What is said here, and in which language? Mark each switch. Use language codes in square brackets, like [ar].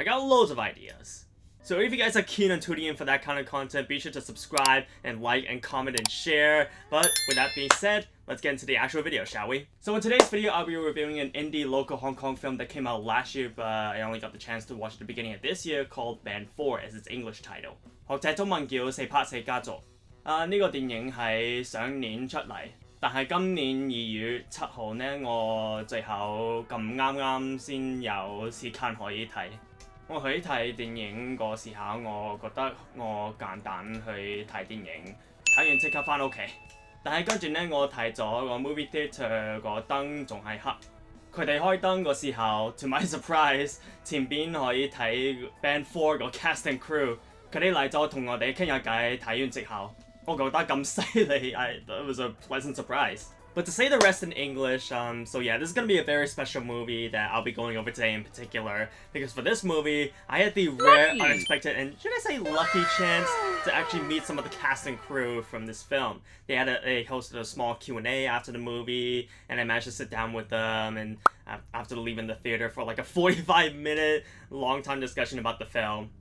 [en] I got loads of ideas. So if you guys are keen on tuning in for that kind of content, be sure to subscribe and like and comment and share. But with that being said, let's get into the actual video, shall we? So in today's video, I'll be reviewing an indie local Hong Kong film that came out last year, but I only got the chance to watch at the beginning of this year, called Band 4 as its English title. [yue] 學者中文叫四拍四家族。呢個電影喺上年出嚟，但係今年2月7號呢，我最後咁啱先有時間可以睇。我去睇電影個時候，我覺得我簡單去睇電影，睇完即刻返屋企。但係跟住呢，我睇咗個 movie theatre 個燈仲係黑。佢哋開燈個時候 ， [en] to my surprise， [yue] 前邊可以睇 Band 4個 [en] cast and crew， [yue] 佢哋嚟咗同我哋傾下偈，睇完之後，我覺得咁犀利， [en] it was a pleasant surprise. But to say the rest in English, so yeah, this is going to be a very special movie that I'll be going over today in particular, because for this movie, I had the rare, unexpected, and should I say lucky chance to actually meet some of the cast and crew from this film. They hosted a small Q&A after the movie, and I managed to sit down with them, and after leaving the theater for like a 45-minute long time discussion about the film.